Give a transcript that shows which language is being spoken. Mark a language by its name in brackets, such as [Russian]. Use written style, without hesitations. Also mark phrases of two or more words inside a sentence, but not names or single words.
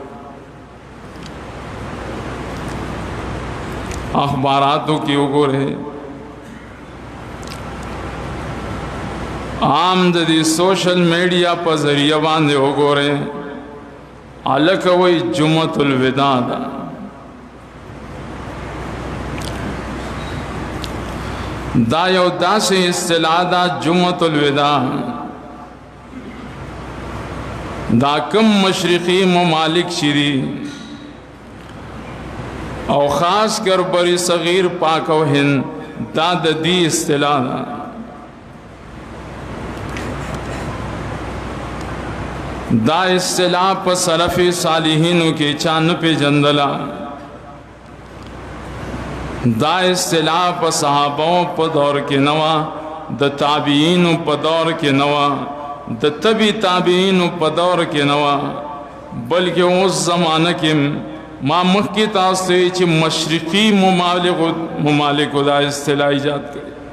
[Pashto] اخباراتو کې وګورئ، عام د دې سوشل میډیا په ذریعہ باندې وګورئ، هلکه وایي جمعة الوداع ده. دا یو داسې اصطلاح ده جمعة الوداع، دا کم مشرقی ممالک شری او [Urdu] خاص کر بری صغیر پاک و ہند [Pashto] دا د دې اصطلاح ده. دا اصطلاح په سلف صالحینو کې چا نه پیژندله، دا اصطلاح په صحابو په دور کې نه وه، د تابعینو په دور کې نه وه، د تبی تابعینو په دور کې نه وه، بلکې اوس زمانه کې ما مخکې تاسو ته چې مشرقي ممالکو دا اصطلاح ایجاد کړي.